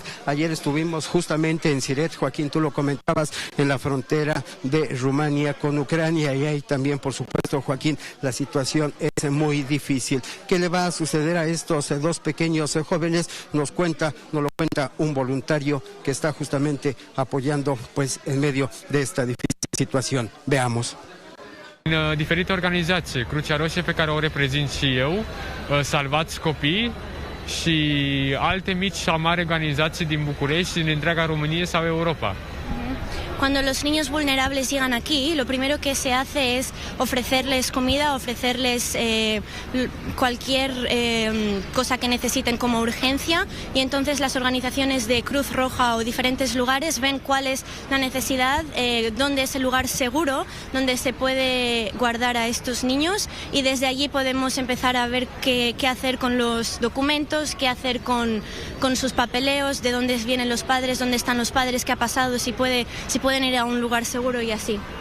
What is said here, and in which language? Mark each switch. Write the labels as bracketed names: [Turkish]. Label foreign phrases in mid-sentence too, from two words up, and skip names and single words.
[Spanish] Ayer estuvimos justamente en Siret, Joaquín, tú lo comentabas, en la frontera de Rumania con Ucrania, y ahí también, por supuesto, Joaquín, la situación es muy difícil. ¿Qué le va a suceder a estos dos pequeños jóvenes? Nos lo cuenta un voluntario que está justamente apoyando pues en medio de esta difícil situación. Veamos. [Romanian] În diferite organizații, Crucea Roșie pe care o reprezint și eu, Salvați Copii și alte mici sau mari organizații din București, din întreaga Românie sau Europa. [Spanish] Cuando los niños vulnerables llegan aquí, lo primero que se hace es ofrecerles comida, ofrecerles cualquier cosa que necesiten como urgencia, y entonces las organizaciones de Cruz Roja o diferentes lugares ven cuál es la necesidad, dónde es el lugar seguro, donde se puede guardar a estos niños, y desde allí podemos empezar a ver qué hacer con los documentos, qué hacer con sus papeleos, de dónde vienen los padres, dónde están los padres, qué ha pasado, si pueden ir a un lugar seguro y así.